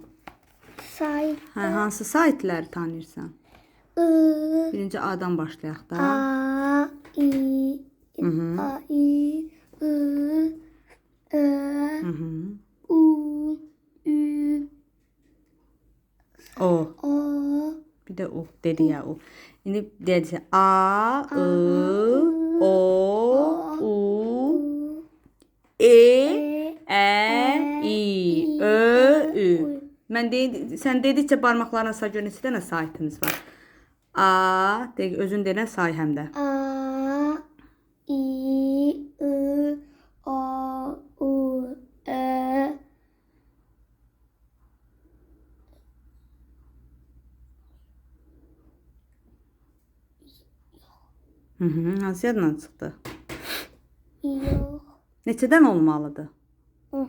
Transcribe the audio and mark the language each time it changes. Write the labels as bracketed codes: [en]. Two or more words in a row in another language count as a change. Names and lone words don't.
[az] Sahip. Hansı saytları tanırsan? I. Birinci A'dan başlayaq da. A. I. A. I. I. Ö. U. Ü. O. O. [tr] Bir de o dedi ya o. Şimdi dedi A, I, O, U, [az] U. E, I, Ö, Ü. [tr] Sen dedikçe [az] barmaqlarına say gör neçə dənə saytımız var. A, özün denən say həm də. A. I. I. O. U. Ö. Hansı yadından çıxdı? Yox. Neçədən olmalıdır? 10.